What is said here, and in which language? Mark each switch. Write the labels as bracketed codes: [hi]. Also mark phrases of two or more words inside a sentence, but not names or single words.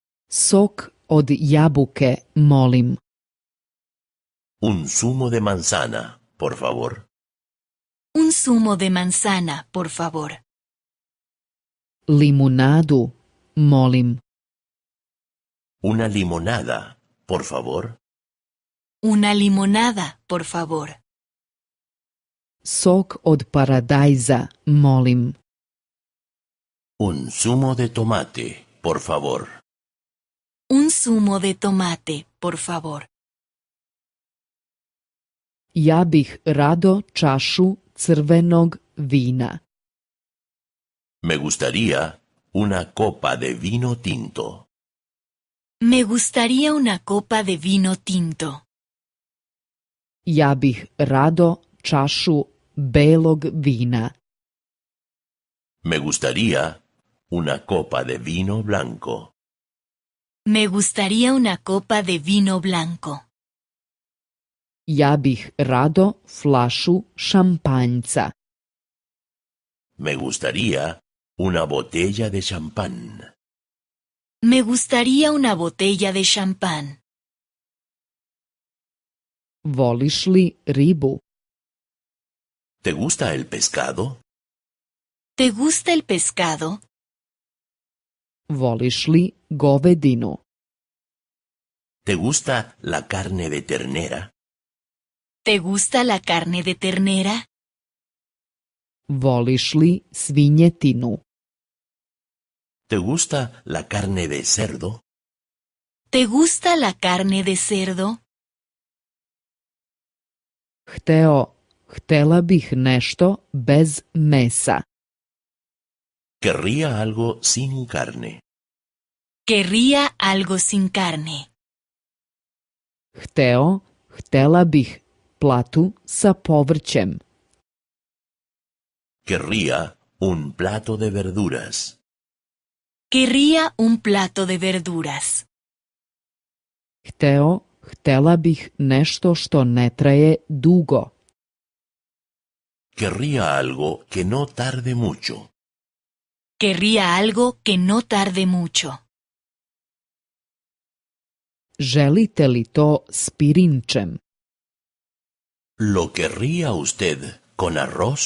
[sr] Sok od jabuke, molim. [es] Un zumo de manzana, por favor. Un zumo de manzana, por favor. [sr] Limunadu, molim. [es] Una limonada, por favor. Una limonada, por favor. [sr] Sok od paradajza, molim. [es] Un zumo de tomate, por favor. Un zumo de tomate, por favor. [sr] Ja bih rado čašu crvenog vina. [es] Me gustaría una copa de vino tinto. Me gustaría una copa de vino tinto. [sr] Ja bih rado čašu belog vina. [es] Me gustaría una copa de vino blanco. Me gustaría una copa de vino blanco. [sr] Ja bih rado flašu šampanjca. [es] Me gustaría una botella de champán. Me gustaría una botella de champán. [sr] Voliš li ribu? [es] ¿Te gusta el pescado? ¿Te gusta el pescado? [sr] Voliš li govedinu? [es] ¿Te gusta la carne de ternera? ¿Te gusta la carne de ternera? [sr] Voliš li svinjetinu? [es] ¿Te gusta la carne de cerdo? ¿Te gusta la carne de cerdo? [sr] Htela bih nešto bez mesa. [es] Querría algo sin carne. Querría algo sin carne. [sr] Htela bih platu sa povrćem. [es] Querría un plato de verduras. Querría un plato de verduras. [sr] Htela bih nešto što ne traje dugo. [es] Querría algo que no tarde mucho. Querría algo que no tarde mucho. [sr] Želite li to s pirinčem? [es] ¿Lo querría usted con arroz?